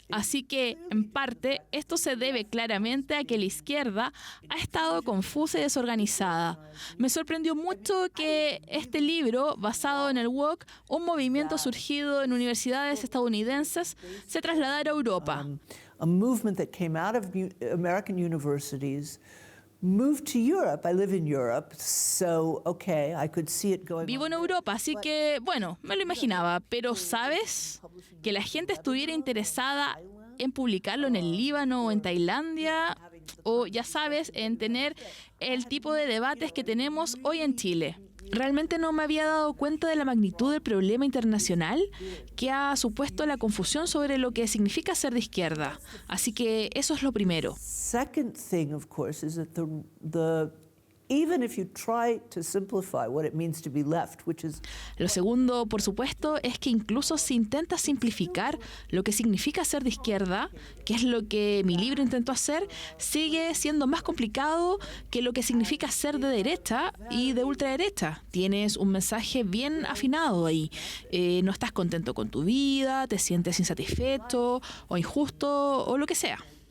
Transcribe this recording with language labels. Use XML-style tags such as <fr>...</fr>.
<es>Así que, en parte, esto se debe claramente a que la izquierda ha estado confusa y desorganizada. Me sorprendió mucho que este libro, basado en el woke, un movimiento surgido en universidades estadounidenses, se trasladara a Europa.</es> <en>A movement that came out of American universities moved to Europe. I live in Europe, so okay, I could see it going.</en> <es>Vivo en Europa, así que, bueno, me lo imaginaba. Pero, ¿sabes? Que la gente estuviera interesada en publicarlo en el Líbano o en Tailandia, o, ya sabes, en tener el tipo de debates que tenemos hoy en Chile. Realmente no me había dado cuenta de la magnitud del problema internacional que ha supuesto la confusión sobre lo que significa ser de izquierda. Así que eso es lo primero.</es> <en>Second thing, of course, is that even if you try to simplify what it means to be left, which is.</en> <es>Lo segundo, por supuesto, es que incluso si intenta simplificar lo que significa ser de izquierda, que es lo que mi libro intentó hacer, sigue siendo más complicado que lo que significa ser de derecha y de ultraderecha. Tienes un mensaje bien afinado ahí. No estás contento con tu vida, te sientes insatisfecho o injusto o lo que sea.</es>